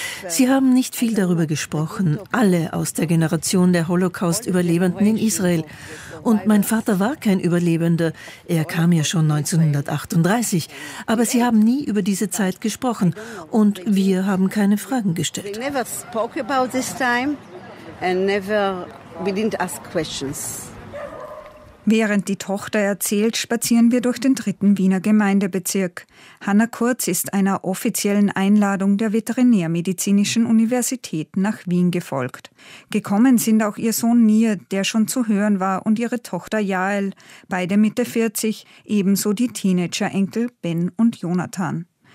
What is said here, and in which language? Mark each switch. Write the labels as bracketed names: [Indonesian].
[German] Sie haben nicht viel darüber gesprochen, alle aus der Generation der Holocaust-Überlebenden in Israel. Und mein Vater war kein Überlebender, er kam ja schon 1938, aber sie haben nie über diese Zeit gesprochen und wir haben keine Fragen gestellt. [English] We never spoke about this time and we didn't ask questions. [German] Während die Tochter erzählt, spazieren wir durch den 3. Wiener Gemeindebezirk. Hanna Kurz ist einer offiziellen Einladung der Veterinärmedizinischen Universität nach Wien gefolgt. Gekommen sind auch ihr Sohn Nir, der schon zu hören war, und ihre Tochter Jael, beide Mitte 40, ebenso die Teenager-Enkel Ben und Jonathan.